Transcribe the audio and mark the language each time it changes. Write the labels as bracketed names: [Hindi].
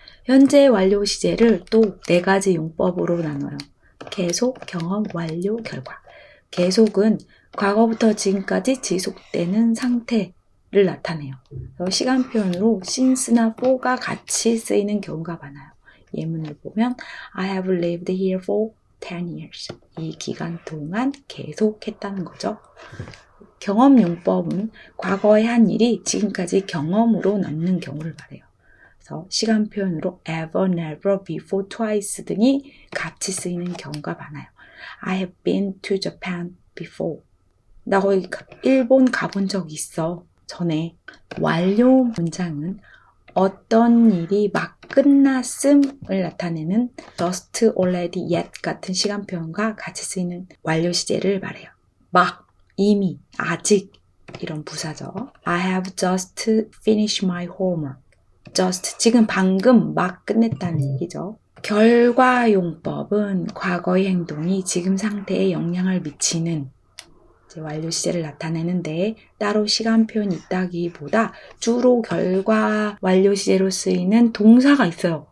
[Korean] 현재 완료 시제를 또 4가지 용법으로 나눠요. 계속, 경험, 완료, 결과. 계속은 과거부터 지금까지 지속되는 상태 를 나타내요. 시간 표현으로 since나 for가 같이 쓰이는 경우가 많아요. 예문을 보면 [English] I have lived here for 10 years. [Korean] 이 기간 동안 계속했다는 거죠. 경험 용법은 과거에 한 일이 지금까지 경험으로 남는 경우를 말해요. 그래서 시간 표현으로 ever, never, before, twice 등이 같이 쓰이는 경우가 많아요. [English] I have been to Japan before. [Korean] 나 거기 일본 가본 적 있어. 전에. 완료 문장은 어떤 일이 막 끝났음을 나타내는 just, already, yet 같은 시간 표현과 같이 쓰이는 완료 시제를 말해요. 막, 이미, 아직 이런 부사죠. [English] I have just finished my homework. [Korean] just, 지금 방금 막 끝냈다는 얘기죠. 결과용법은 과거의 행동이 지금 상태에 영향을 미치는 완료 시제를 나타내는데 따로 시간 표현이 있다기보다 주로 결과 완료 시제로 쓰이는 동사가 있어요.